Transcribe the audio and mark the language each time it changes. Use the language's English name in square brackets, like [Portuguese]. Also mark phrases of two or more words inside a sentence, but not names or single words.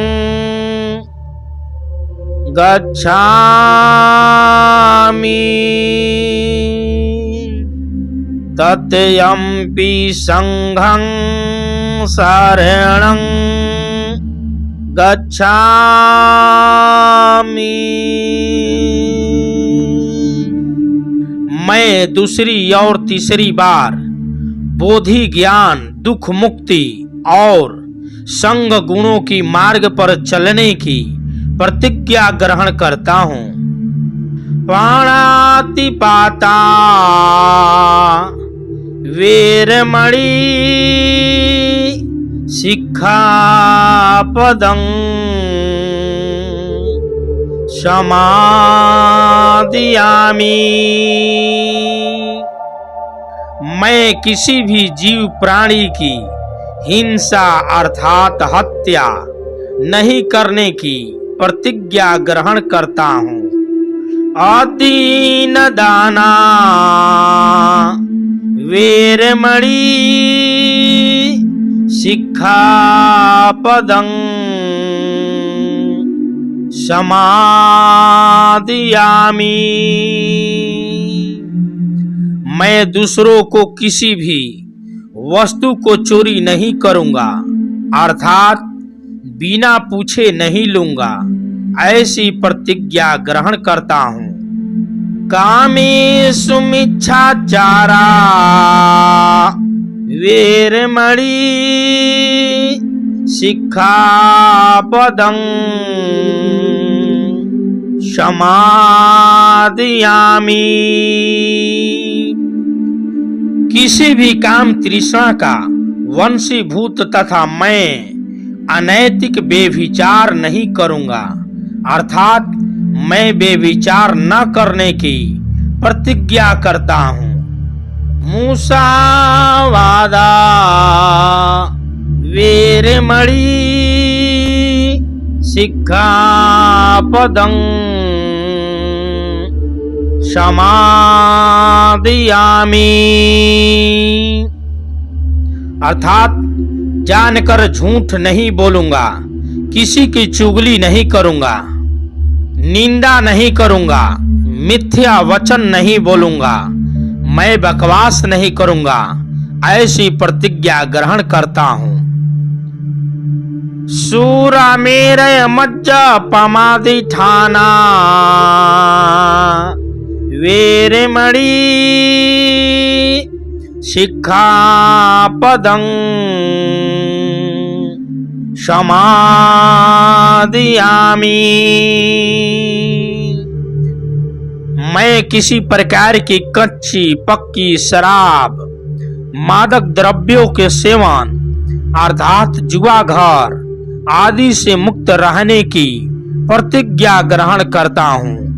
[Pali] गच्छामि तृतीयम्पि संघं शरणं गच्छामि। [Hindi] मैं दूसरी और तीसरी बार बोधि ज्ञान, दुख मुक्ति और संग गुणों की मार्ग पर चलने की प्रतिज्ञा ग्रहण करता हूँ। [Pali] प्राणातिपाता वेरमणि सिक्खापदं समादयामि। [Hindi] मैं किसी भी जीव प्राणी की हिंसा अर्थात हत्या नहीं करने की प्रतिज्ञा ग्रहण करता हूँ। [Pali] अदीन दाना वेरमणि सिक्खापदं समादयामि। [Hindi] मैं दूसरों को किसी भी वस्तु को चोरी नहीं करूंगा अर्थात बिना पूछे नहीं लूंगा, ऐसी प्रतिज्ञा ग्रहण करता हूँ। [Pali] कामेषु मिच्छाचारा वेरमणि सिक्खापदं समादयामि। [Hindi] किसी भी काम तृष्णा का वंशीभूत तथा मैं अनैतिक बेविचार नहीं करूंगा अर्थात मैं बेविचार न करने की प्रतिज्ञा करता हूँ। [Pali] मुसावादा वेरमणि सिक्खापदं समादयामि। [Hindi] अर्थात जानकर झूठ नहीं बोलूंगा, किसी की चुगली नहीं करूंगा, निंदा नहीं करूंगा, मिथ्या वचन नहीं बोलूंगा, मैं बकवास नहीं करूंगा, ऐसी प्रतिज्ञा ग्रहण करता हूँ। [Pali] सूरा मेरे मज्जा पमादिठाना वेरमणि सिक्खापदं समादयामि। [Hindi] मैं किसी प्रकार की कच्ची पक्की शराब, मादक द्रव्यों के सेवन अर्थात जुआ घर आदि से मुक्त रहने की प्रतिज्ञा ग्रहण करता हूँ।